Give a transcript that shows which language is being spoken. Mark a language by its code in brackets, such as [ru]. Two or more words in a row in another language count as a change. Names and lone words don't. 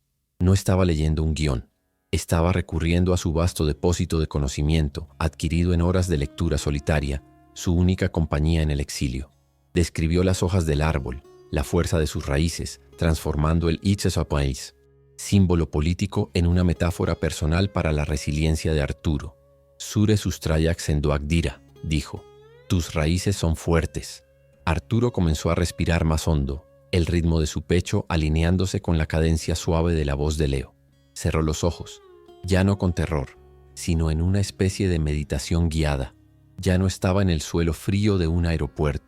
[es] No estaba leyendo un guión. Estaba recurriendo a su vasto depósito de conocimiento, adquirido en horas de lectura solitaria, su única compañía en el exilio. Describió las hojas del árbol, la fuerza de sus raíces, transformando el Itzesopaís, símbolo político, en una metáfora personal para la resiliencia de Arturo. [eu] «Zure sustraiak sendoak dira», [es] dijo. «Tus raíces son fuertes». Arturo comenzó a respirar más hondo, el ritmo de su pecho alineándose con la cadencia suave de la voz de Leo. Cerró los ojos, ya no con terror, sino en una especie de meditación guiada. Ya no estaba en el suelo frío de un aeropuerto.